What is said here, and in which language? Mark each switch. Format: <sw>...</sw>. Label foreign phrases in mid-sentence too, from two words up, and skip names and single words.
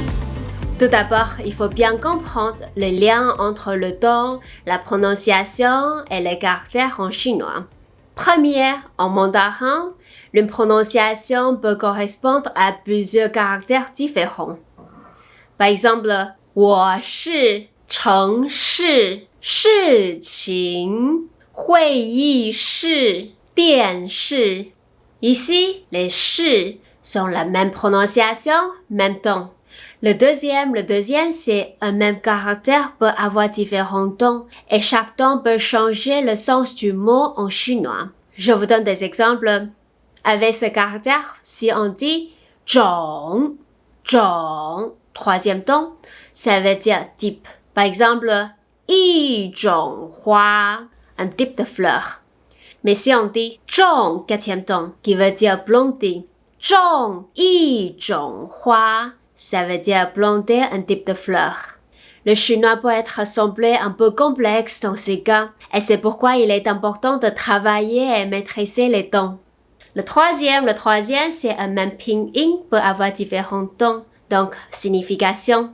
<fr>Tout d'abord, il faut bien comprendre les liens entre le ton, la prononciation et les caractères en chinois. Première, en mandarin, une prononciation peut correspondre à plusieurs caractères différents. Par exemple,</fr> <zh>我是城市事情会议室电视</zh> <fr>Ici, les 市 sont la même prononciation, même ton. Le deuxième, c'est un même caractère peut avoir différents tons et chaque ton peut changer le sens du mot en chinois. Je vous donne des exemples. Avec ce caractère, si on dit 种, troisième ton, ça veut dire type. Par exemple,</fr> <zh>一种花,</zh> <fr>un type de fleur. Mais si on dit 种, quatrième ton, qui veut dire planter,</fr> <zh>种一种花,</zh> <fr>ça veut dire planter un type de fleur. Le chinois peut être semblé un peu complexe dans ces cas, et c'est pourquoi il est important de travailler et maîtriser les tons. Le troisième, c'est un même pinyin peut avoir différents tons, donc signification.</fr>